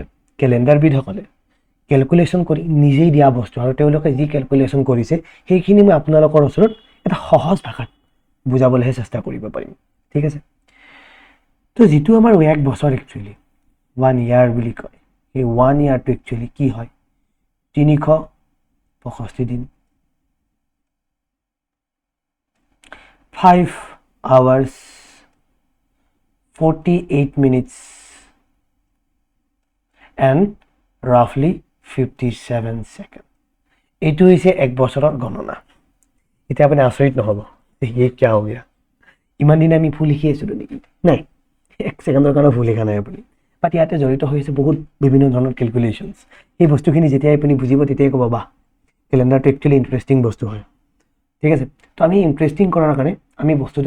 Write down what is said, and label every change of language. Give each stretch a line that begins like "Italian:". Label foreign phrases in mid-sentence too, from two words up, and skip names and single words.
Assamese: কেলেণ্ডাৰবিদসকলে কেলকুলেশ্যন কৰি নিজেই দিয়া বস্তু আৰু তেওঁলোকে যি কেলকুলেশ্যন কৰিছে সেইখিনি মই আপোনালোকৰ ওচৰত এটা সহজ ভাষাত বুজাবলৈহে চেষ্টা কৰিব পাৰিম ঠিক আছে তো যিটো আমাৰ 1 বছৰ একচুৱেলি 1 ইয়াৰ বুলি কয় এই 1 ইয়াৰটো একচুৱেলি কি হয় 365 দিন 5 hours
English: 48 minutes and roughly 57 seconds
Assamese: এইটো হৈছে 1 বছৰৰ গণনা এতিয়া আপুনি আচৰিত নহ'ব
Hindi: ये क्या हो गया
Assamese: ইমান দিন আমি ভুল লিখি আছিলোঁ নেকি নাই 1 ছেকেণ্ডৰ কাৰণে ভুল লিখা নাই আপুনি বাট ইয়াতে জড়িত হৈছে বহুত বিভিন্ন ধৰণৰ কেলকুলেশ্যনছ এই বস্তুখিনি যেতিয়াই আপুনি বুজিব তেতিয়াই ক'ব বাহ কেলেণ্ডাৰটো একচুৱেলি ইণ্টাৰেষ্টিং বস্তু হয় ঠিক আছে তো আমি ইণ্টাৰেষ্টিং কৰাৰ কাৰণে আমি বস্তুটো